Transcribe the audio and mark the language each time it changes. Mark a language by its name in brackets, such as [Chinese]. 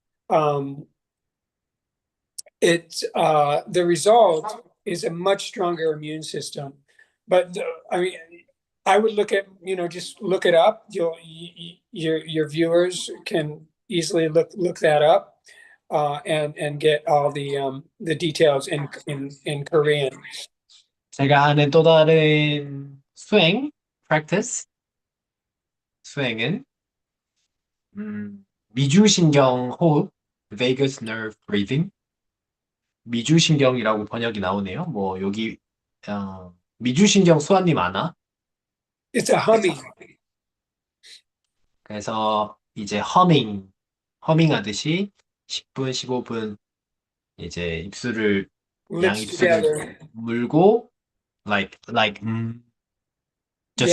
[English] Um, the result is a much stronger immune system. But I mean, I would look at, just look it up. Your viewers can easily look that up, and get all the details in Korean. [Korean] 제가 아는 또 다른 수행, practice, 수행은 미주신경 호흡, vagus nerve breathing, 미주신경이라고 번역이 나오네요. 뭐 여기 미주신경 소환이 많아. [English] It's a humming. [Korean] 그래서 이제 허밍 하듯이 10분, 15분 이제 입술을 [English] Lips together. [Korean] 물고 [English] like just